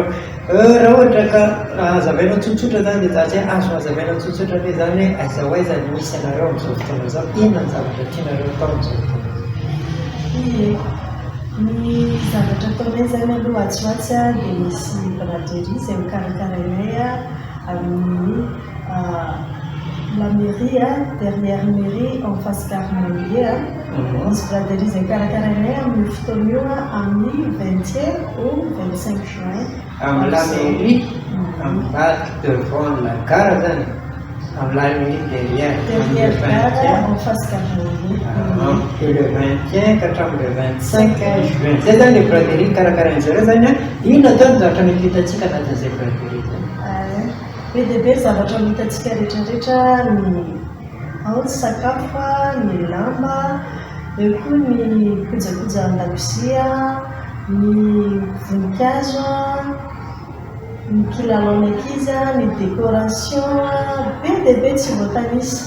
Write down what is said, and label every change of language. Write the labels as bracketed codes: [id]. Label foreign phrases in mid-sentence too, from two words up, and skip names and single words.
[mg] Raha ohatra ka hazavainao tsotsotra zany dia zatsy azo hazavainao tsotsotra hoe zany hoe aiza ho aiza ny misy anareo amin'izao fotoana izao, inona ny zavatra tianareo atao amin'izao fotoana? Ny zavatra ataonay zany aloha atsiatsy dia misy braderie izay mikarakarainay amin'ny [fr] la mairie, dernière mairie en face Carmelier. [mg] Misy braderie izay mikarakarainay amin'ny fotoana io amin'ny [fr] 20 au 25 juin. [mg] Amin'ny [fr] la mairie, [mg] amin'ny [fr] parc devant la gare [mg] zany, amin'ny [fr] la mairie derrière gare en face Carmelier. Et le 21 hatramin'ny le 25 juin. [mg] Zay zany [fr] le braderie [mg] karakarain'izareo zany inona atao ny zavatra mety hitantsika anatin'izay braderie zany? Be dia be zavatra hitantsika rehetrarehetra, ny ao ny sakafo, ny lamba, eo koa ny kojakoja an-dakozia, ny voninkazo, ny kilalao-n'ankizy, ny décoration, be dia be tsy voatanisa.